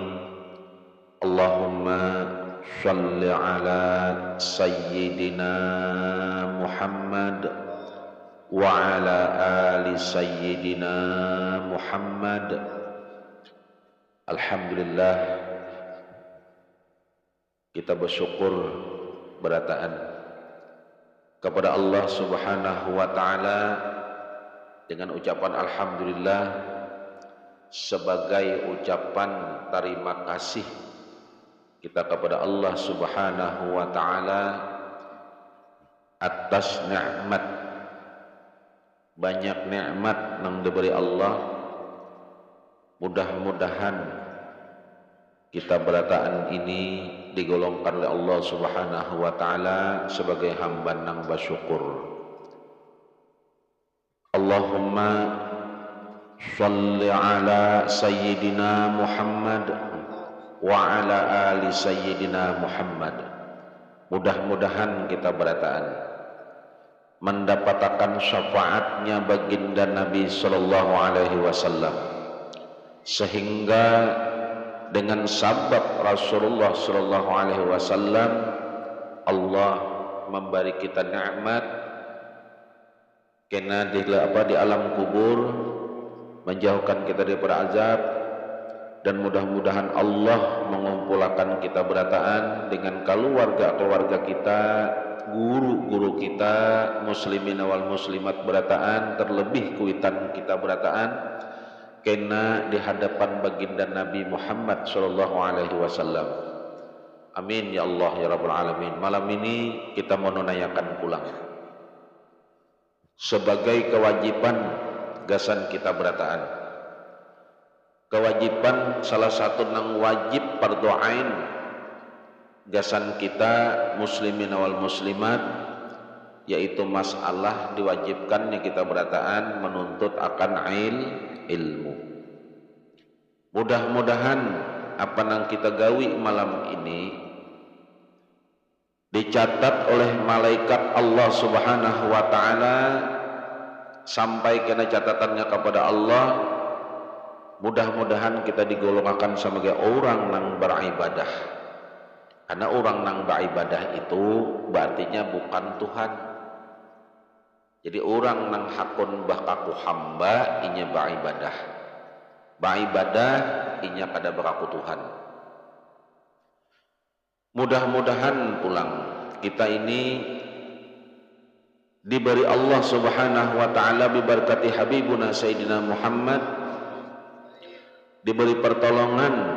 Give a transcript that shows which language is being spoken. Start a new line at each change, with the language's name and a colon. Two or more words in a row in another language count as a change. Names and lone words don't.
Arabic: اللهم صل على سيدنا محمد وعلى آل سيدنا محمد.
Indonesian: Alhamdulillah, kita bersyukur berataan kepada Allah
Arabic: سبحانه وتعالى
Indonesian: dengan ucapan alhamdulillah sebagai ucapan terima kasih kita kepada Allah
Arabic: سبحانه وتعالى
Indonesian: atas nikmat, banyak nikmat yang diberi Allah. Mudah-mudahan kita berataan ini digolongkan oleh Allah
Arabic: سبحانه وتعالى
Indonesian: sebagai hamba nang bersyukur.
Arabic: اللهم صل على سيدنا محمد وعلى آل سيدنا محمد.
Indonesian: Mudah-mudahan kita berataan mendapatkan syafaatnya baginda Nabi
Arabic: صلى الله عليه وسلم,
Indonesian: sehingga dengan sabab Rasulullah
Arabic: صلى الله عليه وسلم
Indonesian: Allah memberi kita nikmat kena di alam kubur, menjauhkan kita daripada azab, dan mudah-mudahan Allah mengumpulkan kita berataan dengan keluarga kita, guru-guru kita,
Arabic: المسلمين والمسلمات
Indonesian: berataan, terlebih kuitan kita berataan kena di hadapan baginda Nabi Muhammad
Arabic: صلى الله عليه وسلم. آمين يا الله يا رب العالمين.
Indonesian: Malam ini kita menunaikan pulang sebagai kewajiban gasan kita berataan. Kewajiban salah satu nang wajib
Arabic: فرض عين
Indonesian: gasan kita
Arabic: المسلمين والمسلمات,
Indonesian: yaitu masalah diwajibkannya kita berataan menuntut akan ilmu. Mudah-mudahan apa yang kita gawi malam ini dicatat oleh malaikat Allah
Arabic: سبحانه وتعالى
Indonesian: sampai kena catatannya kepada Allah. Mudah-mudahan kita digolongkan sebagai orang yang beribadah, karena orang yang beribadah itu berartinya bukan Tuhan.
Banjar: Jadi orang nang hakun bakaku hamba inya beribadah, beribadah inya kada beraku Tuhan.
Indonesian: Mudah-mudahan pulang kita ini diberi Allah
Arabic: سبحانه وتعالى
Indonesian: biberkati habibuna Sayyidina Muhammad, diberi pertolongan